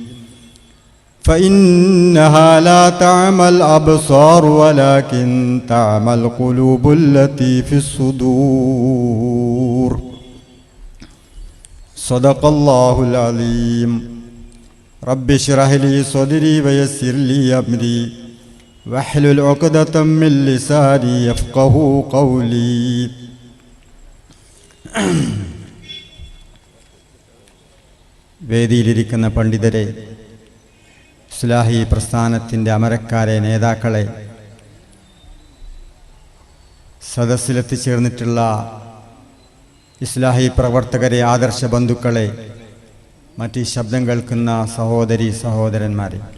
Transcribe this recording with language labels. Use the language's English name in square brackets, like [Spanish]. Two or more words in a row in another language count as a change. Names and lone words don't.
[Arabic] فإنها لا تعمى الأبصار ولكن تعمى القلوب التي في الصدور. صدق الله العظيم. رب اشرح لي صدري ويسر لي أمري واحلل عقدة من لساني يفقهوا قولي. [Malayalam] വേദിയിലിരിക്കുന്ന പണ്ഡിതരെ, ഇസ്ലാഹി പ്രസ്ഥാനത്തിൻ്റെ അമരക്കാരെ, നേതാക്കളെ, സദസ്സിലെത്തിച്ചേർന്നിട്ടുള്ള ഇസ്ലാഹി പ്രവർത്തകരെ, ആദർശ ബന്ധുക്കളെ, മറ്റ് ശബ്ദം കേൾക്കുന്ന സഹോദരി സഹോദരന്മാരെ,